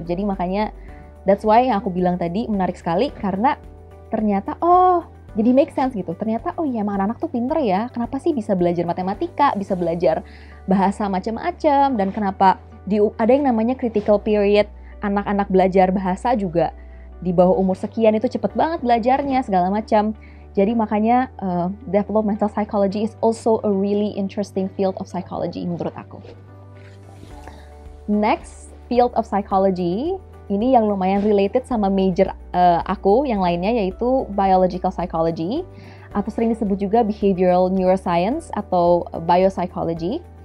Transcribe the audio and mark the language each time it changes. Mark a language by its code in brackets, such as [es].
[id] Jadi makanya [en] that's why [id] yang aku bilang tadi menarik sekali, karena ternyata jadi make sense gitu. Ternyata iya emang anak-anak tuh pinter ya. Kenapa sih bisa belajar matematika, bisa belajar bahasa macam-macam, dan kenapa ada yang namanya critical period, anak-anak belajar bahasa juga di bawah umur sekian itu cepet banget belajarnya segala macam. Jadi makanya [en] developmental psychology is also a really interesting field of psychology [id] menurut aku. [en] Next field of psychology, [id] ini yang lumayan related sama major aku yang lainnya, yaitu biological psychology, atau sering disebut juga behavioral neuroscience atau biopsychology.